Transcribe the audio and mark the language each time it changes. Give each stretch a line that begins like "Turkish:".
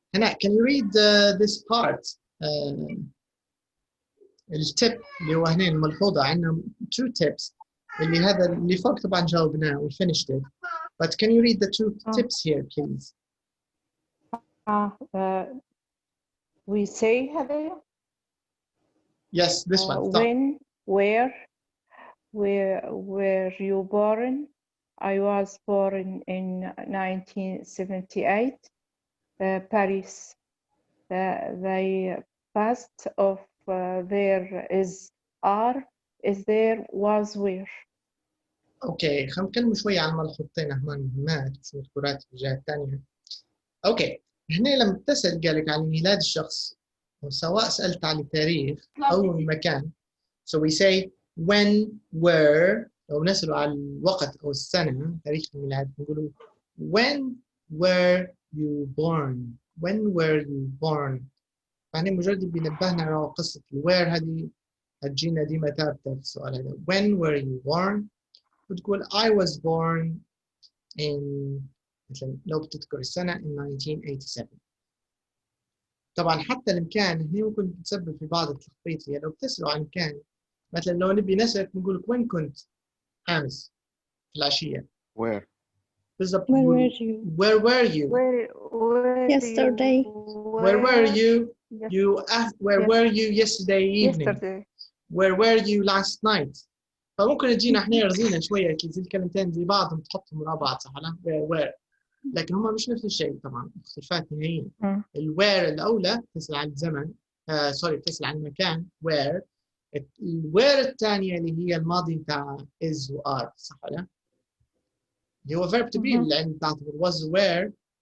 English: Hannah, can you read this part?
Arabic: التip اللي هو هنا الملحوظة عندنا 2 tips اللي هذا اللي فوق طبعا جاوبناه
English: we finished it. But can you read the 2 tips here, please? We say
Arabic: هذا.
English: Yes, this one. When, where were you born? I was born in 1978, Paris. The past of there is are, is there, was, where.
Arabic: اوكي خلينا نتكلم شوية عن ملحوظتين هما مهمات في الكرات في الجهة الثانية. اوكي هنا لما تسأل قالك عن ميلاد الشخص وسواء سألت عن التاريخ أو المكان.
English: So we say when were،
Arabic: لو نسألوا على الوقت أو السنة تاريخ الميلاد نقولوا
English: when were you born. When were you born.
Arabic: يعني مجرد بينبهنا على قصة الوير هذه هتجينا ديما ثابتة في السؤال هذا.
English: When were you born.
Arabic: بتقول
English: I was born in،
Arabic: مثلا لو بتذكر السنة
English: in 1987.
Arabic: طبعا حتى المكان هنا ممكن تسبب في بعض التخبيط. يعني لو بتسألوا عن مكان، مثلا لو نبي نسألك نقول لك وين كنت أمس في العشية.
English: Where. بالضبط. Where were you? Where were you? Yesterday. Where were you? Where were you yesterday evening? Yesterday. Where were you last night?
Arabic: فممكن تجينا احنا رزينا شوية زي الكلمتين زي بعض نحطهم ورا بعض صح لا؟ where لكن هم مش نفس الشيء طبعا، اختلافات نهائية. الوير الأولى تسأل عن الزمن، سوري تسأل عن المكان where. الوير الثانية اللي هي الماضي بتاع is و are صح ولا؟ اللي هو verb to be اللي عند تعتبر was were.